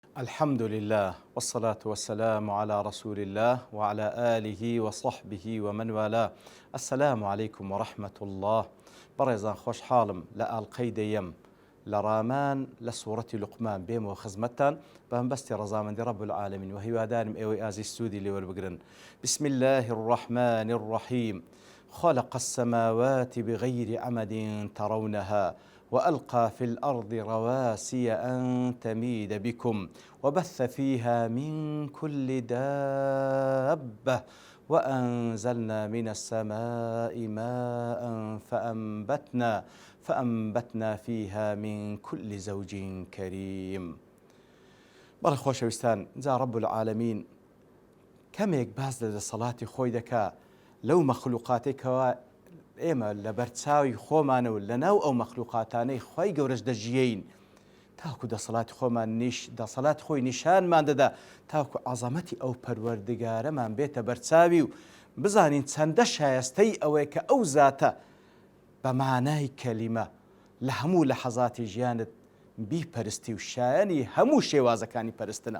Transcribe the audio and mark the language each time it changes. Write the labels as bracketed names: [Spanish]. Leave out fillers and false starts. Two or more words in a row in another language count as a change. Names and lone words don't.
[Arabic] الحمد لله والصلاة والسلام على رسول الله وعلى آله وصحبه ومن والاه. السلام عليكم ورحمة الله. [Central Kurdish] بەڕێزان خۆشحاڵم لە ئاڵقەی دەیەم لە ڕامان لە سوورەتی لوقمان بێمەوە خزمەتتان بە هەمبەستی ڕەزامەندی [Arabic] رب العالمین [Central Kurdish] و هیوادارم ئێوەی ئازیز سوودی لێوەربگرن. [Arabic] بسم الله الرحمن الرحيم. خلق السماوات بغير عمد ترونها وألقى في الأرض رواسي أن تميد بكم وبث فيها من كل دابة وأنزلنا من السماء ماء فأنبتنا فيها من كل زوج كريم. [Central Kurdish] بەڵێ خۆشەویستان، جا [Arabic] رب العالمین [Central Kurdish] کەمێک باز لە دەسەڵاتی خۆی دەکا لەو مەخلوقاتێکەوە ئێمە لە بەرچاوی خۆمانە و لەناو ئەو مەخلوقاتانەی خۆی گەورەش دەژیین تاکو دەسەڵاتی خۆمان دەسەڵاتی خۆی نیشانمان دەدا تاکو عەزەمەتی ئەو پەروەردگارەمان بێتە بەرچاوی و بزانین چەندە شایستەی ئەوەیە کە ئەو زاتە بە مانای کەلیمە لە هەموو لەحەزاتی ژیانت بیپەرستی و شایەنی هەموو شێوازەکانی پەرستنە.